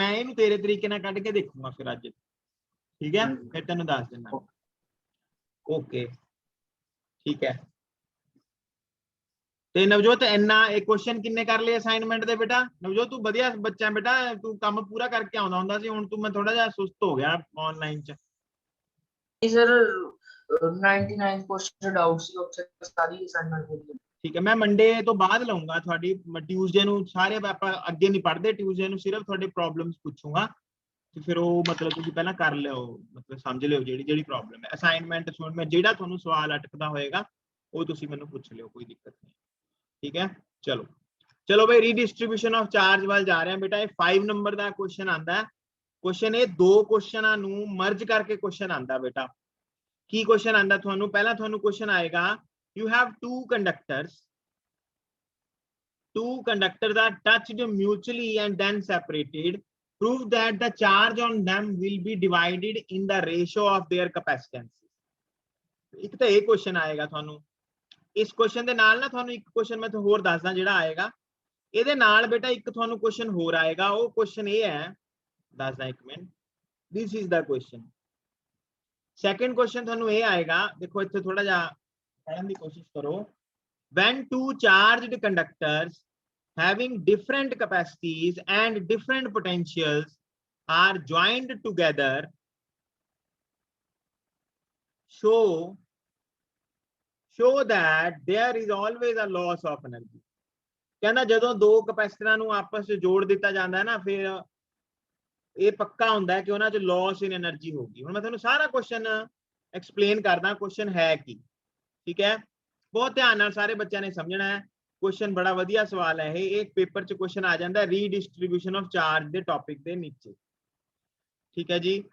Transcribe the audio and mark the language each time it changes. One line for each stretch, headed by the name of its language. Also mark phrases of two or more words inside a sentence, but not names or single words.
Punjabi: ਮੈਂ ਇਹਨੂੰ ਤੇਰੇ ਤਰੀਕੇ ਨਾਲ ਕੱਢ ਕੇ ਦੇਖੂੰਗਾ ਫਿਰ ਅੱਜ, ਠੀਕ ਹੈ, ਫਿਰ ਤੈਨੂੰ ਦੱਸ ਦਿੰਦਾ। ਓਕੇ ਠੀਕ ਹੈ। ਤੇ ਨਵਜੋਤ ਇੰਨਾ ਇਹ ਕੁਐਸਚਨ ਕਿੰਨੇ ਕਰ ਲਏ ਅਸਾਈਨਮੈਂਟ ਦੇ ਬੇਟਾ? ਨਵਜੋਤ ਤੂੰ ਵਧੀਆ ਬੱਚਾ ਬੇਟਾ, ਤੂੰ ਕੰਮ ਪੂਰਾ ਕਰਕੇ ਆਉਂਦਾ ਹੁੰਦਾ ਸੀ, ਹੁਣ ਤੂੰ ਮੈਂ ਥੋੜਾ ਜਿਹਾ ਸੁਸਤ ਹੋ ਗਿਆ ਆਨਲਾਈਨ ਚ। सर 99
English: question doubt
Punjabi: ਸੀ ਉੱਥੇ ਸਾਰੀ ਅਸਾਈਨਮੈਂਟ ਹੋ ਗਈ। ਠੀਕ ਹੈ, ਮੈਂ ਮੰਡੇ ਤੋਂ ਬਾਅਦ ਲਵਾਂਗਾ ਤੁਹਾਡੀ, ਟਿਊਜ਼ਡੇ ਨੂੰ ਸਾਰੇ ਆਪਾਂ ਅੱਗੇ ਨਹੀਂ ਪੜ੍ਹਦੇ, ਟਿਊਜ਼ਡੇ ਨੂੰ ਸਿਰਫ ਤੁਹਾਡੇ ਪ੍ਰੋਬਲਮਸ ਪੁੱਛੂੰਗਾ, ਤੇ ਫਿਰ ਉਹ ਮਤਲਬ ਤੁਸੀਂ ਪਹਿਲਾਂ ਕਰ ਲਿਓ, ਮਤਲਬ ਸਮਝ ਲਿਓ ਜਿਹੜੀ ਜਿਹੜੀ ਪ੍ਰੋਬਲਮ ਹੈ। ਅਸਾਈਨਮੈਂਟ ਸੁਣ ਮੈਂ ਜਿਹੜਾ ਤੁਹਾਨੂੰ ਸਵਾਲ ਅਟਕਦਾ ਹੋਏਗਾ ਉਹ ਤੁਸੀਂ ਮੈਨੂੰ ਪੁੱਛ ਲਿਓ, ਕੋਈ ਦਿੱਕਤ ਨਹੀਂ, ਠੀਕ ਹੈ। ਚਲੋ ਚਲੋ ਬਈ
English: redistribution of charge
Punjabi: ਵੱਲ ਜਾ ਰਹੇ ਹਾਂ ਬੇਟਾ। ਇਹ 5 ਨੰਬਰ ਦਾ ਕੁਐਸਚਨ ਆਂਦਾ। ਕੁਐਸਚਨ ਇਹ ਦੋ ਕੁਐਸਚਨਾਂ ਨੂੰ ਮਰਜ ਕਰਕੇ ਕੁਐਸਚਨ ਆਂਦਾ ਬੇਟਾ। ਕੀ ਕੁਐਸਚਨ ਆਂਦਾ ਤੁਹਾਨੂੰ? ਪਹਿਲਾਂ ਤੁਹਾਨੂੰ ਕੁਐਸਚਨ ਆਏਗਾ,
English: you have two conductors are touched mutually and then separated, prove that the charge on them will be divided in the ratio of their capacitance।
Punjabi: ਇੱਕ ਤਾਂ ਇਹ ਕੁਐਸਚਨ ਆਏਗਾ ਤੁਹਾਨੂੰ। ਇਸ ਕੁਐਸਚਨ ਦੇ ਨਾਲ ਨਾ ਤੁਹਾਨੂੰ ਇੱਕ ਕੁਐਸਚਨ ਮੈਂ ਹੋਰ ਦੱਸਦਾ ਜਿਹੜਾ ਆਏਗਾ, ਇਹਦੇ ਨਾਲ ਬੇਟਾ ਇੱਕ ਤੁਹਾਨੂੰ ਕੁਐਸਚਨ ਹੋਰ ਆਏਗਾ। ਉਹ ਕੁਐਸਚਨ ਇਹ ਹੈ, ਦੱਸਦਾ ਇੱਕ ਮਿੰਟ,
English: this is the question। second question
Punjabi: ਤੁਹਾਨੂੰ ਇਹ ਆਏਗਾ, ਦੇਖੋ ਇੱਥੇ ਥੋੜਾ ਜਿਹਾ ਪੜ੍ਹਨ ਦੀ ਕੋਸ਼ਿਸ਼ ਕਰੋ।
English: when two charged conductors having different capacities and different potentials are joined together, show that there is always a loss of energy।
Punjabi: ਕਹਿੰਦਾ ਜਦੋਂ ਦੋ ਕਪੈਸਿਟਰਾਂ ਨੂੰ ਆਪਸ ਵਿੱਚ ਜੋੜ ਦਿੱਤਾ ਜਾਂਦਾ ਹੈ ਨਾ, ਫਿਰ ਇਹ ਪੱਕਾ ਹੁੰਦਾ ਹੈ ਕਿ ਉਹਨਾਂ 'ਚ
English: loss in energy
Punjabi: ਹੋਗੀ। ਹੁਣ ਮੈਂ ਤੁਹਾਨੂੰ ਸਾਰਾ
English: question explain
Punjabi: ਕਰਦਾ, ਕੁਐਸਚਨ ਹੈ ਕੀ, ਠੀਕ ਹੈ। ਬਹੁਤ ਧਿਆਨ ਨਾਲ ਸਾਰੇ ਬੱਚਿਆਂ ਨੇ ਸਮਝਣਾ ਹੈ। ਕੁਐਸਚਨ ਬੜਾ ਵਧੀਆ ਸਵਾਲ ਹੈ ਇਹ, ਇੱਕ ਪੇਪਰ 'ਚ ਕੁਐਸਚਨ ਆ ਜਾਂਦਾ
English: redistribution of charge
Punjabi: ਦੇ ਟੌਪਿਕ ਦੇ ਨੀਚੇ, ਠੀਕ ਹੈ ਜੀ।